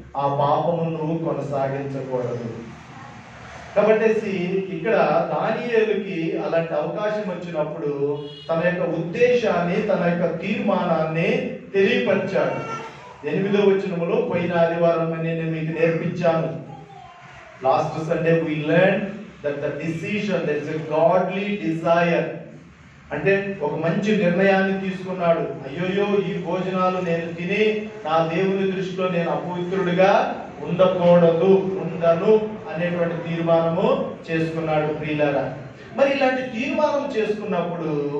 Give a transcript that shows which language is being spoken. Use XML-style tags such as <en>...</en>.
<te>ఆ పాపము నువ్వు కొనసాగించకూడదు. కాబట్టి ఇక్కడ దానియేలుకి అలాంటి అవకాశం వచ్చినప్పుడు తన యొక్క ఉద్దేశాన్ని, తన యొక్క తీర్మానాన్ని తెలియపరిచాడు. 8వ వచనములో పోయిన ఆదివారం నేను మీకు నేర్పించాను. Last Sunday</te> <en>we learned that the decision, there is a godly desire.</en> <te>అంటే ఒక మంచి నిర్ణయాన్ని తీసుకున్నాడు. అయ్యోయో ఈ భోజనాలు నేను తిని నా దేవుని దృష్టిలో నేను అపవిత్రుడిగా ఉండను అనేటువంటి తీర్మానము చేసుకున్నాడు ప్రియులారా. మరి ఇలాంటి తీర్మానం చేసుకున్నప్పుడు</te>